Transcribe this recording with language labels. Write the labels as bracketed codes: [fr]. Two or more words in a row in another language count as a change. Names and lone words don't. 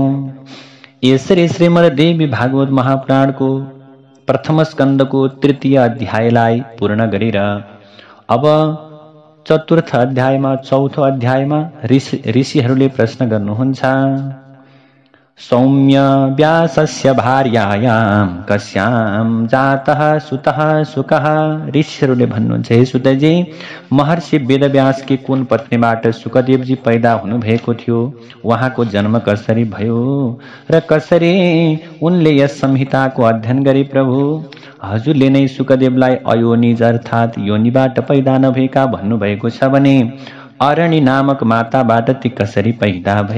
[ne] यसरी श्रीमद् देवी भागवत महापुराणको प्रथम स्कन्धको तृतीय अध्यायलाई पूर्ण गरेर अब चतुर्थ अध्यायमा, चौथो अध्यायमा ऋषिहरूले प्रश्न गर्नुहुन्छ। [sa] सौम्य व्यासस्य भार्यायाम कस्याम जातः सुतः सुकः। [ne] ऋषिहरूले भन्नुहुन्छ, हे सुतजी, महर्षि वेदव्यासकी कुन पत्नीबाट सुकदेवजी पैदा हुनुभएको थियो, उहाँको जन्म कसरी भयो र कसरी उनले यस संहिताको अध्ययन गरे प्रभु? हजुरले नै सुकदेवलाई अयोनिज अर्थात् योनिबाट पैदा नभएका भन्नुभएको छ भने अरणी नामक माताबाट ती कसरी पैदा भए?